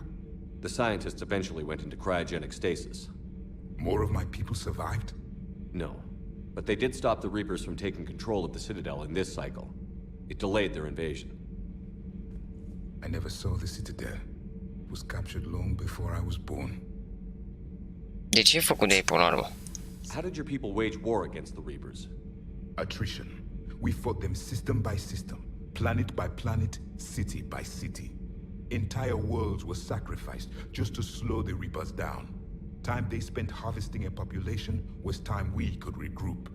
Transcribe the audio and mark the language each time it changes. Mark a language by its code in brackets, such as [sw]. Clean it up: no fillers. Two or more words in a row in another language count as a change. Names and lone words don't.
[en] The scientists eventually went into cryogenic stasis. More of my people survived? No, but they did stop the Reapers from taking control of the Citadel in this cycle. It delayed their invasion. I never saw the Citadel. It was captured long before I was born. [ro] De ce e făcut de ei până la urmă? [en] How did your people wage war against the Reapers? Attrition. We fought them system by system, planet by planet, city by city. Entire worlds were sacrificed just to slow the Reapers down. Time they spent harvesting a population was time we could regroup.